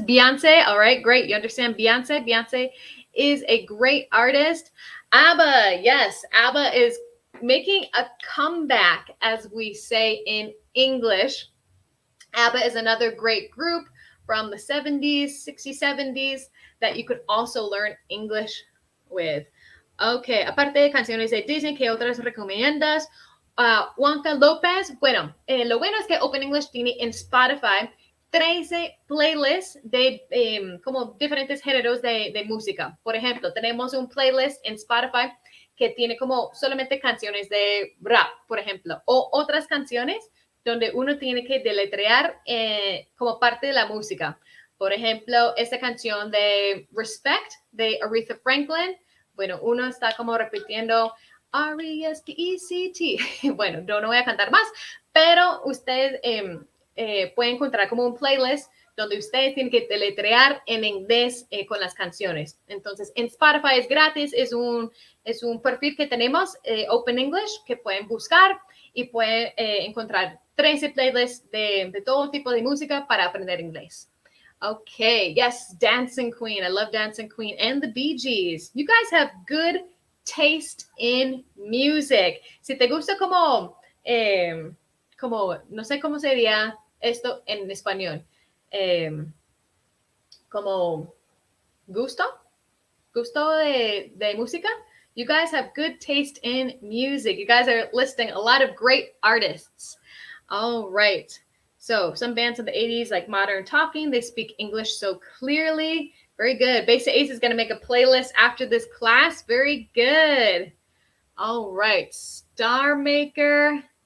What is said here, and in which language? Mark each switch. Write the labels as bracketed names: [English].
[English] Beyonce, all right, great. You understand Beyonce? Beyonce is a great artist. ABBA, yes, ABBA is making a comeback, as we say in English. ABBA is another great group from the 70s, 60s, 70s that you could also learn English with. [Spanish] Ok, aparte de canciones de Disney, ¿qué otras recomiendas? Juanca López, bueno, lo bueno es que Open English tiene en Spotify 13 playlists de como diferentes géneros de música. Por ejemplo, tenemos un playlist en Spotify que tiene como solamente canciones de rap, por ejemplo, o otras canciones donde uno tiene que deletrear como parte de la música. Por ejemplo, esta canción de Respect de Aretha Franklin, bueno, uno está como repitiendo R-E-S-P-E-C-T. Bueno, yo no voy a cantar más, pero ustedes pueden encontrar como un playlist donde ustedes tienen que deletrear en inglés con las canciones. Entonces, en Spotify es gratis, es un perfil que tenemos, Open English, que pueden buscar y pueden encontrar 13 playlists de todo tipo de música para aprender inglés. [English] Okay, yes, Dancing Queen. I love Dancing Queen and the Bee Gees. You guys have good taste in music. [Spanish] Si te gusta como no sé cómo sería esto en español, como gusto de música. [English] You guys have good taste in music. You guys are listing a lot of great artists. All right. So some bands in the 80s like Modern Talking, they speak English so clearly. Very good. Basic Ace is going to make a playlist after this class. Very good. All right. Star Maker.